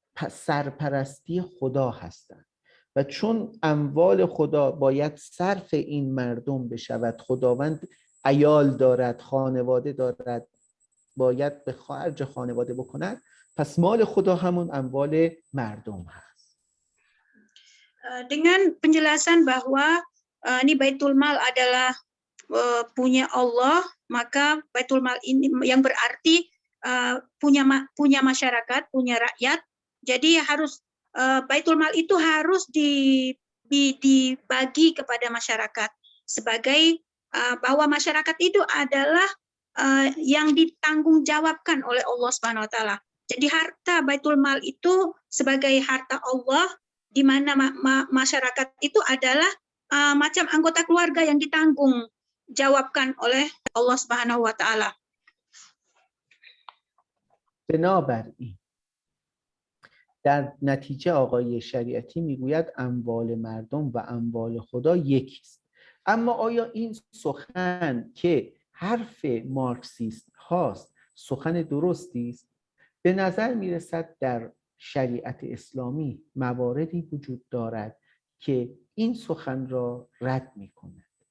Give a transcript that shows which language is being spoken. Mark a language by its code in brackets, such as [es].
[fa] سرپرستی خدا هستند و چون اموال خدا باید صرف این مردم بشود، خداوند عیال دارد، خانواده دارد، باید به خرج خانواده بکند، پس مال خدا همون اموال مردم هست. [id] Dengan penjelasan bahwa ini Baitul Mal adalah punya Allah, maka Baitul Mal ini yang berarti punya masyarakat, punya rakyat. Jadi harus Baitul Mal itu harus dibagi kepada masyarakat sebagai bahwa masyarakat itu adalah yang ditanggungjawabkan oleh Allah Subhanahu wa taala. Jadi harta Baitul Mal itu sebagai harta Allah, di mana masyarakat itu adalah macam anggota keluarga yang ditanggung jawabkan oleh Allah Subhanahu wa taala. [fa] بنابراین در نتیجه آقای شریعتی میگوید اموال مردم و اموال خدا یکی است. اما آیا این سخن که حرف مارکسیست هاست سخن درستی است؟ به نظر میرسد در شریعت اسلامی مواردی وجود دارد که این سخن را رد می‌کند.